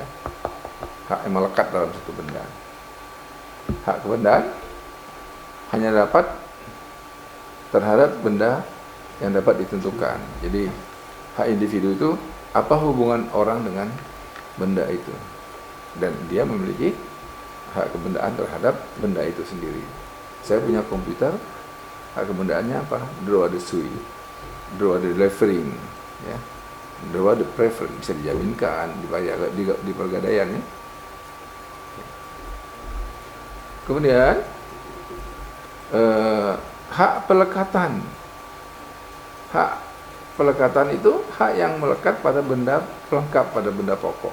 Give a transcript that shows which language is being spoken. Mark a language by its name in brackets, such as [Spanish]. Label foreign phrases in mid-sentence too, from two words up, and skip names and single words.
[Indonesian] Hak yang melekat dalam satu benda. Hak kebendaan hanya dapat terhadap benda yang dapat ditentukan. Jadi hak individu itu apa hubungan orang dengan benda itu, dan dia memiliki hak kebendaan terhadap benda itu sendiri. Saya punya komputer, hak kebendaannya apa? [French] Droit de suite, droit de levering, ya, droit de préférence, [Indonesian] bisa dijaminkan di pergadaian ya. Kemudian hak pelekatan. Hak pelekatan itu hak yang melekat pada benda pelengkap, pada benda pokok.